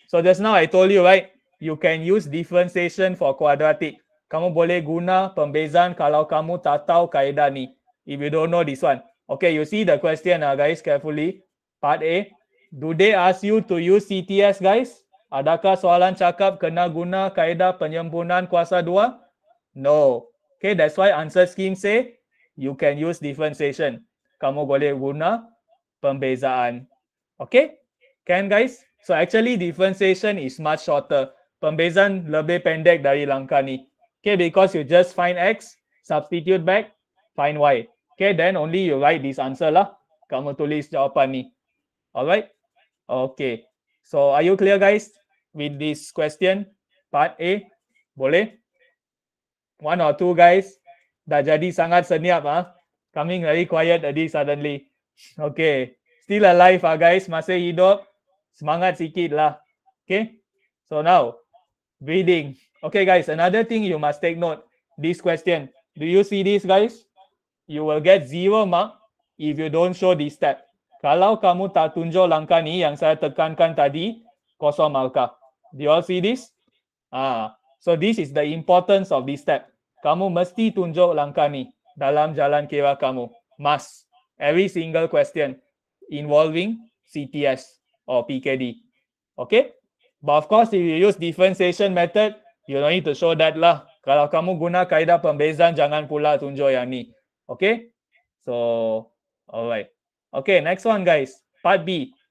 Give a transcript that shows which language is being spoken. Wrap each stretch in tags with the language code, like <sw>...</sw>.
<en>So just now I told you, right? You can use differentiation for quadratic.</en> <ms>Kamu boleh guna pembezaan kalau kamu tak tahu kaedah ni.</ms> <en>If you don't know this one. Okay, you see the question, guys, carefully. Part A. Do they ask you to use CTS, guys?</en> <ms>Adakah soalan cakap kena guna kaedah penyempurnaan kuasa 2?</ms> <en>No. Okay, that's why answer scheme say you can use differentiation.</en> <ms>Kamu boleh guna pembezaan.</ms> <en>Okay? Can, guys? So actually differentiation is much shorter.</en> <ms>Pembezaan lebih pendek dari langkah ni.</ms> <en>Okay, because you just find x, substitute back, find y. Okay, then only you write this answer lah.</en> <ms>Kamu tulis jawapan ni.</ms> <en>Alright? Okay. So are you clear, guys, with this question? Part A? Boleh? 1 or 2 guys</en> <ms>dah jadi sangat senyap,</ms> <en>coming very quiet tadi suddenly. Okay, still alive, guys,</en> <ms>masih hidup, semangat sikit lah.</ms> <en>Okay, so now breathing. Okay, guys, another thing you must take note, this question, do you see this, guys? You will get 0 mark if you don't show this step.</en> <ms>Kalau kamu tak tunjuk langkah ni yang saya tekankan tadi, kosong markah.</ms> <en>Do you all see this? So this is the importance of this step.</en> <ms>Kamu mesti tunjuk langkah ni dalam jalan kira kamu.</ms> <en>Must. Every single question involving CTS or PKD. Okay? But of course, if you use differentiation method, you don't need to show that lah.</en> <ms>Kalau kamu guna kaedah pembezaan, jangan pula tunjuk yang ni. Okay?</ms> <en>So, alright. Okay, next one, guys. Part B.</en>